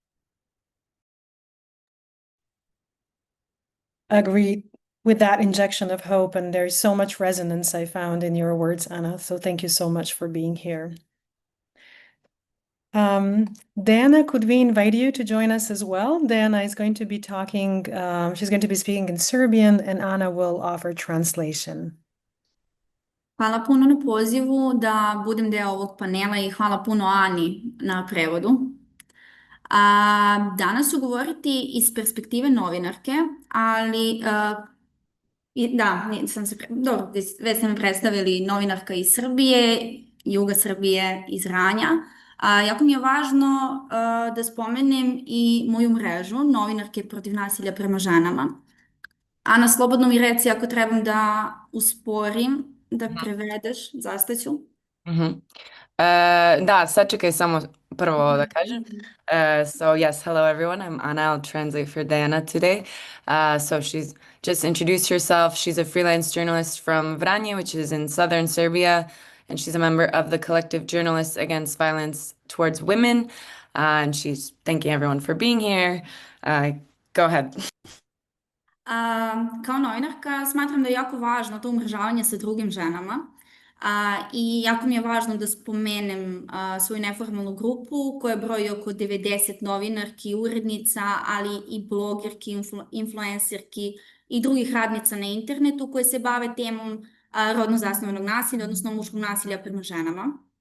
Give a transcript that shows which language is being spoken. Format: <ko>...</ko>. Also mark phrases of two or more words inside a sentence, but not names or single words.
<en>Agreed with that injection of hope, and there's so much resonance I found in your words, Anna. So thank you so much for being here. Diana, could we invite you to join us as well? Diana is going to be talking, she's going to be speaking in Serbian, and Anna will offer translation.</en> <sr>Hvala puno na pozivu da budem deo ovog panela i hvala puno Ani na prevodu. Danas ću govoriti iz perspektive novinarke, ali da, dobro, već ste me predstavili, novinarka iz Srbije, juga Srbije, iz Ranja. Jako mi je važno da spomenem i moju mrežu, novinarke protiv nasilja prema ženama. Ana, slobodno mi reci ako trebam da usporim, da prevedeš, zastaću. Da, sačekaj samo prvo da kažem.</sr> <en>So yes, hello everyone. I'm Anna. I'll translate for Diana today. So she's just introduced herself. She's a freelance journalist from Vranje, which is in southern Serbia, and she's a member of the collective Journalists Against Violence Towards Women. And she's thanking everyone for being here. Go ahead.</en> <sr>Kao novinarka smatram da je jako važno to umrežavanje sa drugim ženama i jako mi je važno da spomenem svoju neformalnu grupu koja broji oko 90 novinarki, urednica, ali i blogerki, influencerki i drugih radnica na internetu koje se bave temom rodno zasnovanog nasilja, odnosno muškog nasilja prema ženama.</sr>